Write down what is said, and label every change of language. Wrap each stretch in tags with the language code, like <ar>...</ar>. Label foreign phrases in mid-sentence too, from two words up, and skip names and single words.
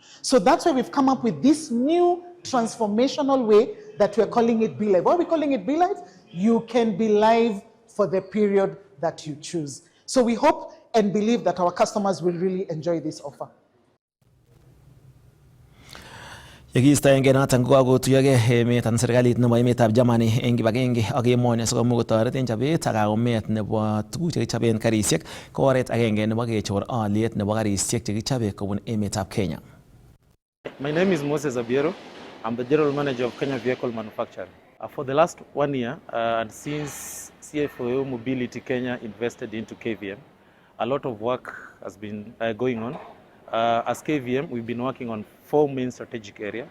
<en>So that's why we've come up with this new transformational way that we're calling it BeLive. Why are we calling it BeLive? You can be live for the period that you choose. So we hope and believe that our customers will really enjoy this offer.</en> <kln>Yekiistoenge noton kokakotuyogei emet anan serikalit nebo emetab Germany eng kibagenge ak emoni sikomuch kotoret eng chobet ak kaumet nebo tuguk chekichoben karisiek ko oret agenge nebo kechor aliet nebo karisiek chekichobe kobun emetab Kenya.</kln> <en>My name is Moses Abiero. I'm the General Manager of Kenya Vehicle Manufacturing. For the last 1 year, and since CFO Mobility Kenya invested into KVM, a lot of work has been going on. As KVM, we've been working on 4 main strategic areas.</en>